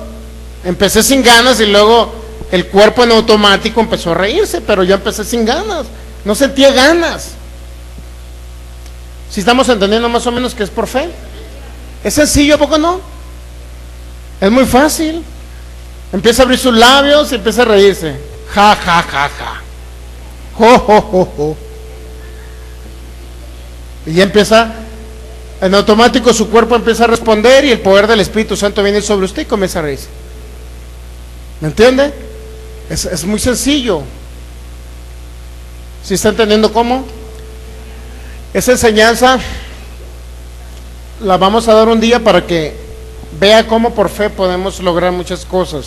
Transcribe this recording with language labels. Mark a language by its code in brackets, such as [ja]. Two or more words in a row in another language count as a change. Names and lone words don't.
[es] Empecé sin ganas y luego el cuerpo en automático empezó a reírse, pero yo empecé sin ganas, no sentía ganas. Si estamos entendiendo más o menos que es por fe. Es sencillo, ¿a poco no? Es muy fácil. Empieza a abrir sus labios y empieza a reírse. Ja, ja, ja, ja. Jo, jo, jo, jo. Y ya empieza, en automático su cuerpo empieza a responder y el poder del Espíritu Santo viene sobre usted y comienza a reírse. ¿Me entiende? Es muy sencillo. ¿Sí está entendiendo cómo? Esa enseñanza la vamos a dar un día para que vea cómo por fe podemos lograr muchas cosas.